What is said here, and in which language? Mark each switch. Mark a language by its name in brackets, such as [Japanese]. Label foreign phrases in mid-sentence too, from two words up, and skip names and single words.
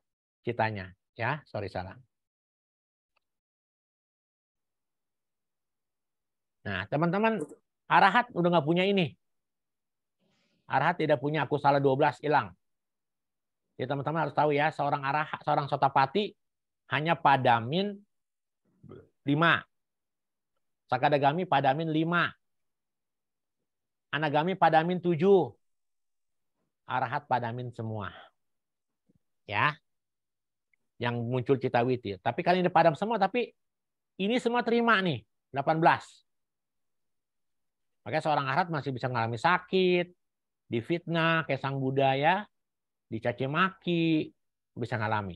[Indonesian] Citanya ya, sorry salah. Nah, teman-teman, arahat udah nggak punya ini. Arahat tidak punya akusala 12, hilang. Jadi teman-teman harus tahu ya, seorang arahat, seorang sotapati hanya padamin 5. Sakadagami padamin 5. Anagami padamin 7. Arahat padamin semua. Ya. Yang muncul citawiti. Tapi kali ini padam semua, tapi ini semua terima nih, 18. Makanya seorang arahat masih bisa mengalami sakit, difitnah, kayak sang budaya, dicaci maki, bisa ngalami.